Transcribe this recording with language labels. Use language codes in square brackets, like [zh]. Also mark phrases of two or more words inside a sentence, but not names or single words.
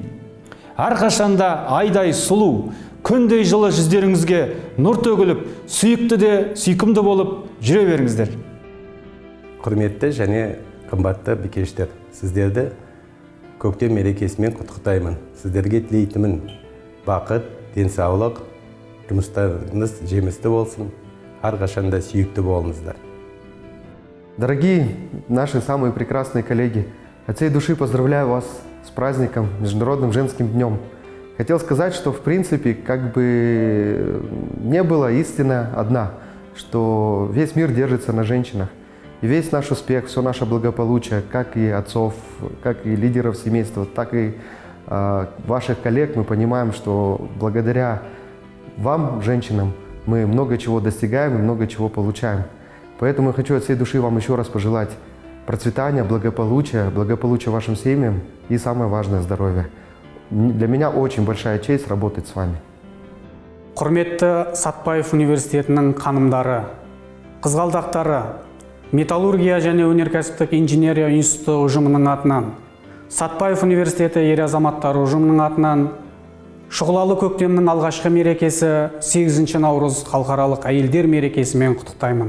[kk] Әрқашанда айдай сұлу, күндей жылы жүздеріңізге нұр төгіліп, сүйікті де сүйкімді болып жүре беріңіздер. Құрметті және қымбатты бикештер, сіздерді көктем мерекесімен құттықтаймын. Сіздерге тілейтінім бақыт, денсаулық, жұмыстарыңыз жемісті болсын, әрқашанда сүйікті болыңыздар. [ru] Дорогие наши самые прекрасные коллеги, от всей души поздравляю вас с праздником, Международным женским днем. Хотел сказать, что в принципе как бы не было истина одна, что весь мир держится на женщинах. И весь наш успех, все наше благополучие, как и отцов, как и лидеров семейства, так и ваших коллег, мы понимаем, что благодаря вам, женщинам, мы много чего достигаем и много чего получаем. Поэтому я хочу от всей души вам еще раз пожелать процветания, благополучия вашим семьям и самое важное – здоровья. Для меня очень большая честь работать с вами. [kk] Құрметті Сатпаев университетінің қанымдары, қызғалдақтары, металлургия және өнеркәсіптік инженерия институты ұжымының атынан, Сатпаев университеті ер азаматтары ұжымының атынан, шұғылалы көктемнің алғашқы мерекесі 8 наурыз халықаралық әйелдер мерекесімен құттықтаймын.